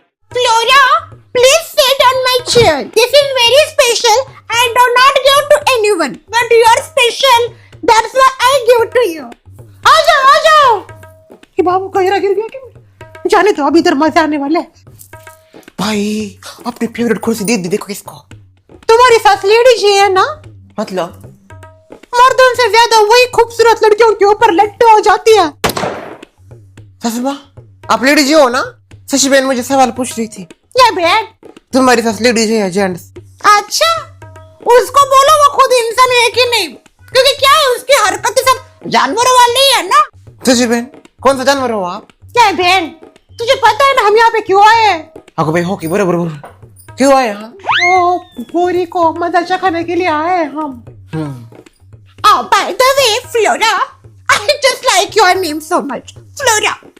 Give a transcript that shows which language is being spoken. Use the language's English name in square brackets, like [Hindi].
[English] Flora, please sit on my chair. This is very special. I do not give to anyone, but you are special. That's why I give to you. [Hindi] आ जाओ. ये बाबू कहीं गिर गया क्या? जाने दो, अभी इधर मजा आने वाला है. भाई अपनी फेवरेट कुर्सी दे दी, देखो इसको. तुम्हारी सास लेडी जी है ना? मतलब मर्दों से ज्यादा वही खूबसूरत लड़कियों के ऊपर लट्टू हो जाती है. ससुमा, आप लेडीज हो ना? शशि बहन मुझे सवाल पूछ रही थी. ये बहन, तुम्हारी सास लेडीज है या जेंट्स? अच्छा, उसको बोलो वो खुद इंसान है कि नहीं, क्योंकि क्या है उसकी हरकतें सब जानवरों वाली है ना. शशि बहन, कौन सा जानवर हो आप? क्या है बहन, तुझे पता है ना हम यहाँ पे क्यों आए हैं? आपको भाई हो कि बरोबर क्यों आए हम? ओ, गोरी को मजा चखाने के लिए आए हैं हम. [English] Oh, by the way, Flora, I just like your name so much. Flora.